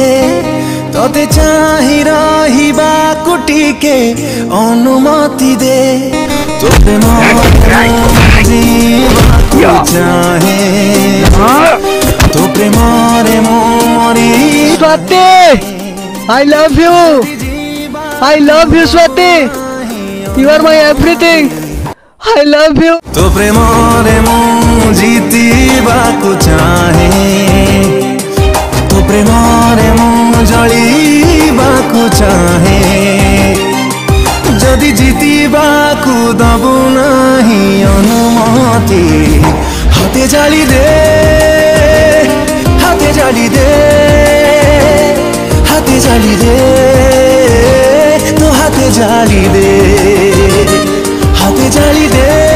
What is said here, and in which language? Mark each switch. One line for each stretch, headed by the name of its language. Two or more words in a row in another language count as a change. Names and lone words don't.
Odia: ତତେ ଚାହିଁ ରହିବାକୁ ଟିକେ ଅନୁମତି ଦେ। ତୋ ପ୍ରେମରେ ଯିବାକୁ ଚାହେଁ। ତୋ ପ୍ରେମରେ ମୁଁ ମରି।
English: ସ୍ୱାତି I love you, I love you ସ୍ୱାତି, you are my everything, I love you।
Odia: ତୋ ପ୍ରେମରେ ମୁଁ ଜିତିବାକୁ ଚାହେଁ। ତୋ ପ୍ରେମରେ ମୁଁ ଜଳିବାକୁ ଚାହେଁ। ଯଦି ଜିତିବାକୁ ଦବୁ ନାହିଁ ଅନୁମତି ହାତେ ଜାଳି ଦେ, ହାତେ ଜାଳି ଦେ, ହାତେ ଜାଳି ଦେ, ତୋ ହାତେ ଜାଳି ଦେ, ହାତେ ଜାଳି ଦେ।